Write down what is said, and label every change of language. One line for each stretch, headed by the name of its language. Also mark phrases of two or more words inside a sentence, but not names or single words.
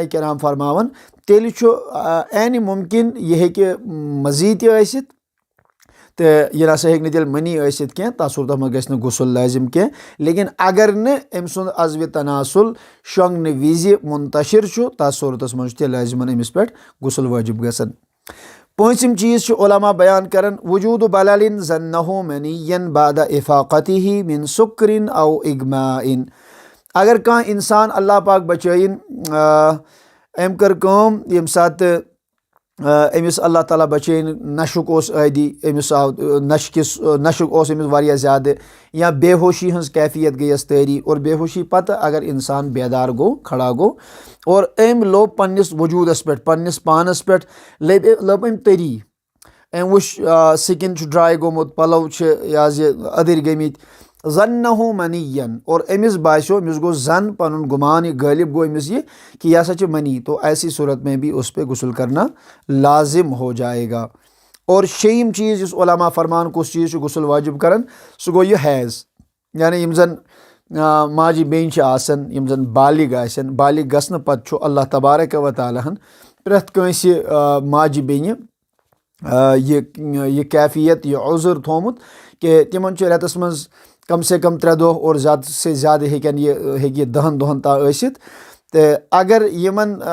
Kashmiri: کرام فرماوان تیٚلہِ چھُ عینہِ مُمکِن یہِ ہیٚکہِ مزیٖد تہِ ٲسِتھ تہٕ یہِ نسا ہیٚکہِ نہٕ تیٚلہِ منی ٲسِتھ کینٛہہ تتھ صوٗرتس منٛز گژھِ نہٕ غسل لٲزِم کینٛہہ لیکن اگر نہٕ أمۍ سُنٛد عزوِ تناسل شۄنٛگنہٕ وِزِ منتشر چھُ تتھ صوٗرتس منٛز چھُ تیٚلہِ لٲزِمن أمِس پٮ۪ٹھ غسل وٲجِب گژھان پوٗنٛژِم چیٖز چھُ علماء بیان کران
Arabic: وجوٗدُ بلل ظنہ منی بعد افاقتہ من سُکر او اغماء
Kashmiri: اگر کانٛہہ انسان اللہ پاک بچٲیِن أمۍ کٔر کٲم ییٚمہِ ساتہٕ أمِس اللہ تعالیٰ بچٲیِن نشُک اوس عٲدی أمِس آو نشُک اوس أمِس واریاہ زیادٕ یا بے ہوشی ہٕنٛز کیفیت گٔیَس طٲری اور بے ہوشی پتہٕ اگر انسان بیدار گوٚو کھڑا گوٚو اور أمۍ لوٚب پننِس وجوٗدس پٮ۪ٹھ پننِس پانس پٮ۪ٹھ لوٚب أمۍ تٔری أمۍ وٕچھ سِکِن چھُ ڈراے گوٚمُت پلو چھِ یہِ حظ یہِ أدٕرۍ گٔمٕتۍ ظنہ منی اور أمِس باسیٚو أمِس گوٚو زن پنُن گُمان یہِ غٲلب گوٚو أمِس یہِ کہ یہِ ہسا چھِ منی
Urdu: تو ایسی صوٗرت میں بھی اس پہ غسل کرنا لازم ہو جائے
Kashmiri: گا اور شیٚیِم چیٖز یُس علماء فرمان کُس چیٖز چھُ غسل واجِب کران سُہ گوٚو یہِ حیض یعنی یِم زن ماجہِ بیٚنہِ چھِ آسان یِم زن بالغ آسن بالغ گژھنہٕ پتہٕ چھُ اللہ تبارک و تعالیٰ ہن پرٛٮ۪تھ کٲنٛسہِ ماجہِ بیٚنہِ یہ کیفیت یہ عذر تھومت کہ تمن چھُ رٮ۪تَس منٛز
Urdu: کم سے کم
Kashmiri: 3 دۄہ اور
Urdu: زیادٕ سے زیادٕ
Kashmiri: ہیٚکہِ یہِ 10 دۄہَن تام ٲسِتھ تہٕ اگر یِم